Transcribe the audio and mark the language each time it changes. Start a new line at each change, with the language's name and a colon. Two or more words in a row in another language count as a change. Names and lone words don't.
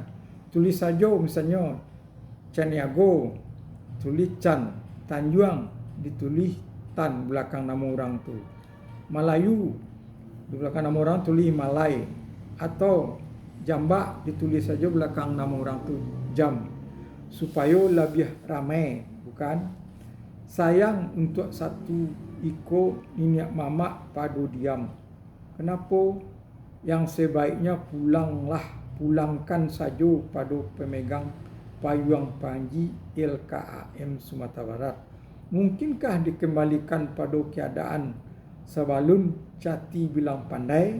Indonesian: Tulis saja misalnya Caniago, tulis Can, Tanjuang ditulis Tan belakang nama orang tu. Melayu di belakang nama orang tulis Malay, atau Jambak ditulis saja belakang nama orang tu Jam, supaya lebih ramai, bukan?
Minangkabau: Sayang untuk satu iko niniak mamak padu diam. Kenapa?
Indonesian: Yang sebaiknya pulangkan saja pada pemegang payung panji LKAM Sumatera Barat. Mungkinkah dikembalikan pada keadaan sebelum Cati bilang pandai?